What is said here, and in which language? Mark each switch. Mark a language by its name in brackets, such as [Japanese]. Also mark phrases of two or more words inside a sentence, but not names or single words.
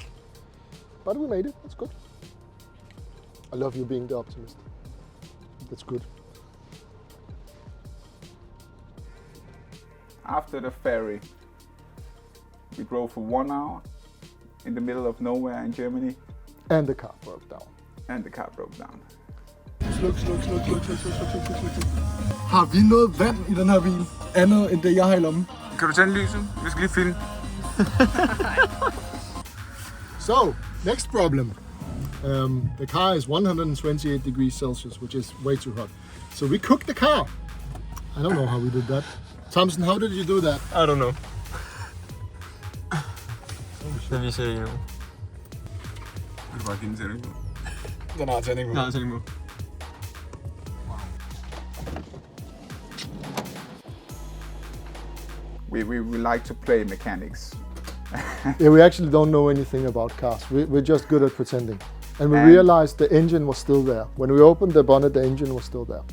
[English] But we made it, that's good. I love you being the optimist. That's good. After the ferry, we drove for 1 hour in the middle of nowhere in Germany. And the car broke down. And the car broke down. [Danish] Sluk. Har vi noget vand i den her bil? Andet end det, jeg har i lommen? Kan du tænde lyset? Vi skal lige filme. [English] So, next problem. The car is 128 degrees Celsius, which is way too hot. So we cooked the car. I don't know how we did that. Thompson, how did you do that? I don't know. [Danish] Det viser jeg ikke nu. Vil du bare give en tænding på? Den har tænding på. Der er tænding på. [English] We like to play mechanics. Yeah, we actually don't know anything about cars. We're just good at pretending. And we And- realized the engine was still there. When we opened the bonnet, the engine was still there.